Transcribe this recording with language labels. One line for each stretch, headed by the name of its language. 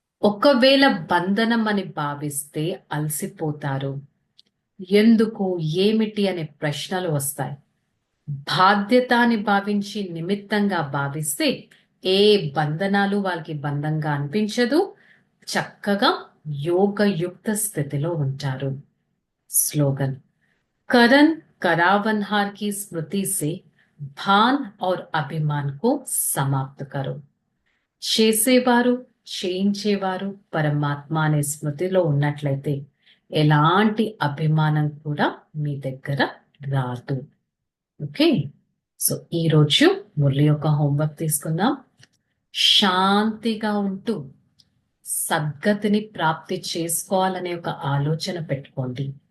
Telugu: ఒకవేళ బంధనం అని భావిస్తే అలసిపోతారు. ఎందుకు, ఏమిటి అనే ప్రశ్నలు వస్తాయి. బాధ్యత అని భావించి నిమిత్తంగా భావిస్తే ఏ బంధనాలు వాళ్ళకి బంధంగా అనిపించదు. చక్కగా యోగయుక్త స్థితిలో ఉంటారు.
Hindi: స్లోగన్, కరణ్ करावनहार की स्मृति से भान और अभिमान को समाप्त करो.
Telugu: చేసేవారు చేయించేవారు పరమాత్మ అనే స్మృతిలో ఉన్నట్లయితే ఎలాంటి అభిమానం కూడా మీ దగ్గర రాదు. ఓకే, సో ఈరోజు మురళి యొక్క హోంవర్క్ తీసుకుందాం. శాంతిగా ఉంటూ సద్గతిని ప్రాప్తి చేసుకోవాలనే ఒక ఆలోచన పెట్టుకోండి.